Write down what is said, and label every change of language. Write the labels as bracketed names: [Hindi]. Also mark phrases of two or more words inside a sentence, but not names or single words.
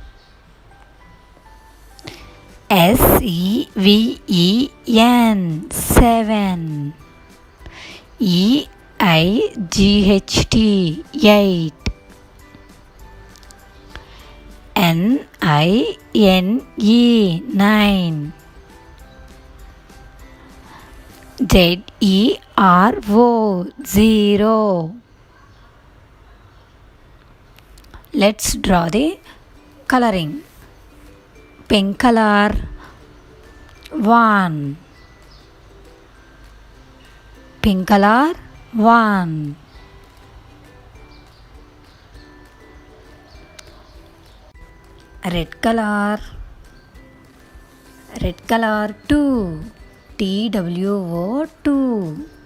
[English] S-E-V-E-N 7, E-I-G-H-T 8, N-I-N-E 9, Z-E-R-O 0. Let's draw the coloring. Pink color 1, pink color 1, red color 2, TWO 2,